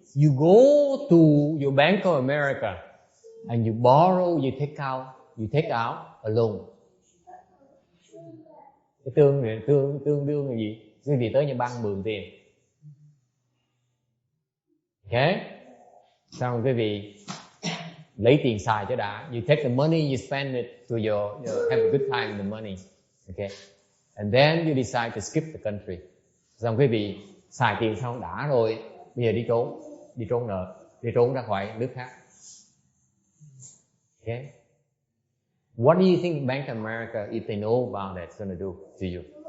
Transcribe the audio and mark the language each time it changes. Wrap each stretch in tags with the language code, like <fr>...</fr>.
<en>You go to your Bank of America and you borrow, you take out a loan.</en> <vi>Cái tương đương là gì? Quý vị tới nhà băng mượn tiền. Okay? Xong quý vị lấy tiền xài cho đã.</vi> <en>You take the money, you spend it to have a good time with the money. Okay? And then you decide to skip the country.</en> <vi>Xong quý vị xài tiền xong đã rồi, bây giờ đi trốn nợ, đi trốn ra khỏi nước khác.</vi> <en>Okay? What do you think Bank of America, if they know about that, is going to do to you?</en>